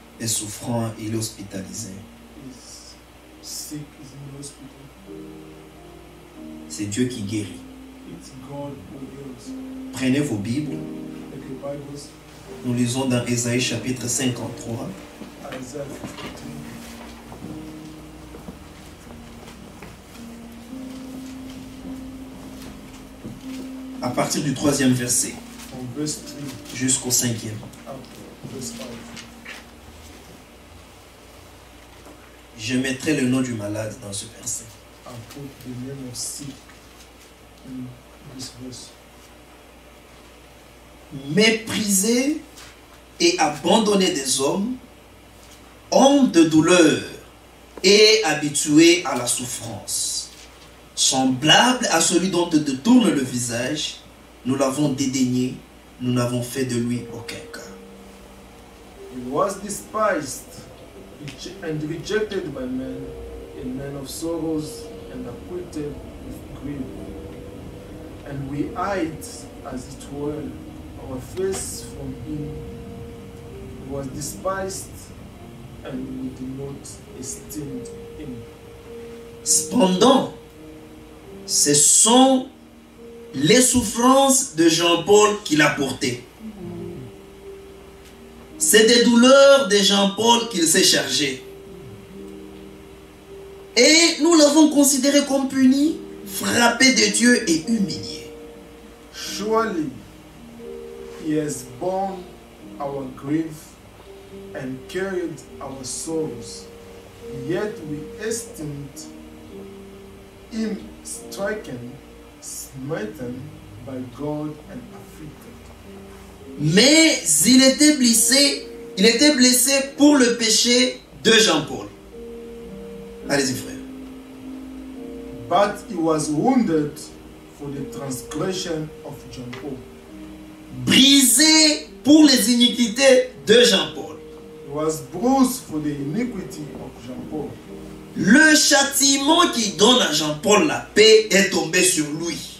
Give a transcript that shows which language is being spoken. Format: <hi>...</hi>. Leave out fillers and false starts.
<fr>est souffrant, il est hospitalisé.</fr> <en>is sick, is in the hospital.</en> <fr>C'est Dieu qui guérit.</fr> <en>It's God who heals.</en> <fr>Prenez vos Bibles.</fr> <en>Take your Bibles.</en> <fr>Nous lisons dans Ésaïe chapitre 53,</fr> <en>I Isaiah 53.</en> <fr>À partir du 3e verset</fr> <en>From verse 3</en> <fr>jusqu'au 5e.</fr> <en>up to verse 5.</en> <fr>Je mettrai le nom du malade dans ce verset.</fr> <en>I put the name of sick in this verse.</en> <fr>Méprisé et abandonné des hommes, homme de douleur et habitué à la souffrance, semblable à celui dont te détourne le visage, nous l'avons dédaigné, nous n'avons fait de lui aucun cas.</fr> <en>He was despised and rejected by men, a man of sorrows and acquainted with grief. And we hid, as it were, our face from him. He was despised, and we did not esteem him.</en> <fr>Cependant, ce sont les souffrances de Jean-Paul qu'il a portées. C'est des douleurs de Jean-Paul qu'il s'est chargé. Et nous l'avons considéré comme puni, frappé de Dieu et humilié.</fr> <en>Surely he has borne our grief and carried our sorrows, yet we esteemed him stricken, smitten by God and afflicted.</en> <fr>Mais il était blessé pour le péché de Jean-Paul. Allez-y, frère.</fr> <en>But he was wounded for the transgression of John Paul.</en> <fr>Brisé pour les iniquités de Jean-Paul.</fr> <en>He was bruised for the iniquity of John Paul.</en> <fr>Le châtiment qui donne à Jean-Paul la paix est tombé sur lui.</fr>